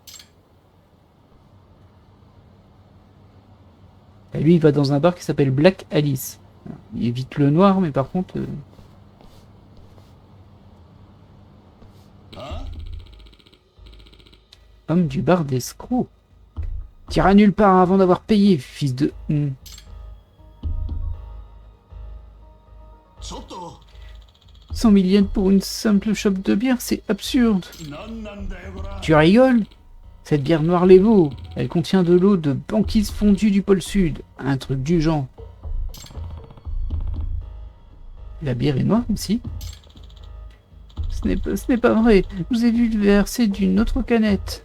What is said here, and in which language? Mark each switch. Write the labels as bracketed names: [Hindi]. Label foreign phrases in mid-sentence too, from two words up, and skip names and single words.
[French] Et lui, il va dans un bar qui s'appelle Black Alice. Il évite le noir, mais par contre... Homme du bar d'escroc. T'iras nulle part avant d'avoir payé, fils de... [Japanese] ちょっと [French] 100 000 yens pour une simple chope de bière, c'est absurde. [Japanese] なんなんだよこら [French] Tu rigoles? Cette bière noire les vaut. Elle contient de l'eau de banquise fondue du pôle sud. Un truc du genre. La bière est noire aussi. Ce n'est pas vrai. Je vous ai vu verser d'une autre canette.